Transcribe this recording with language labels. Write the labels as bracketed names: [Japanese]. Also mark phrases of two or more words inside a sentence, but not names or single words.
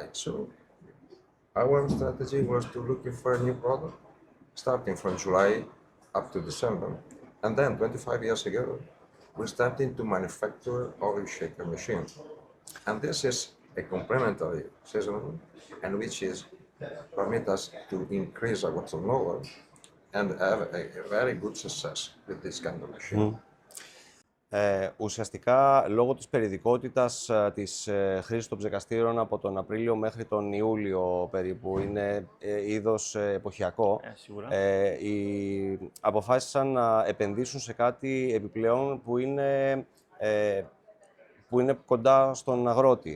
[English] So our strategy was to looking for a new product starting from July up to December, and then 25 years ago we started to manufacture oil shaker machine, and this is a complementary seasonal, and which is permit us to increase our turnover and have a very good success with this kind of machine. [Greek] Ουσιαστικά, λόγω της περιοδικότητας της χρήσης των ψεκαστήρων από τον Απρίλιο μέχρι τον Ιούλιο περίπου, είναι είδος εποχιακό, αποφάσισαν να επενδύσουν σε κάτι επιπλέον που είναι κοντά στον αγρότη.